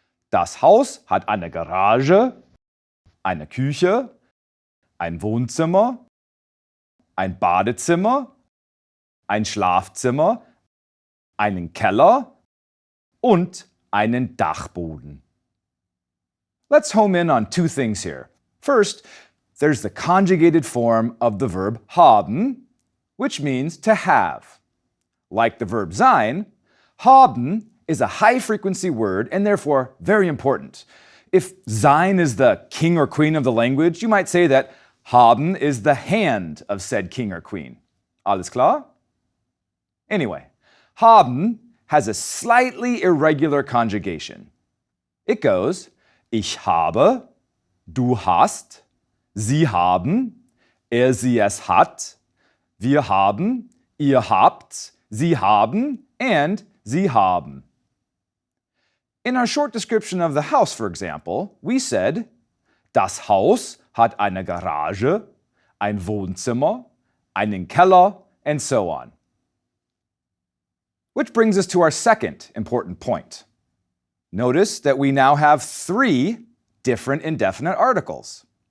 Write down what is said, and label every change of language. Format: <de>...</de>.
<de>Das Haus hat eine Garage, eine Küche, ein Wohnzimmer, ein Badezimmer, ein Schlafzimmer, einen Keller und einen Dachboden.</de> <en>Let's home in on two things here. First, there's the conjugated form of the verb haben, which means to have. Like the verb sein, haben is a high-frequency word and therefore very important. If sein is the king or queen of the language, you might say that haben is the hand of said king or queen.</en> <de>Alles klar?</de> <en>Anyway, haben has a slightly irregular conjugation. It goes,</en> <de>ich habe, du hast, sie haben, sie es hat, wir haben, ihr habt, sie haben, and sie haben.</de> <en>In our short description of the house, for example, we said,</en> <de>das Haus hat eine Garage, ein Wohnzimmer, einen Keller,</de> <en>and so on. Which brings us to our second important point. Notice that we now have 3 different indefinite articles.</en>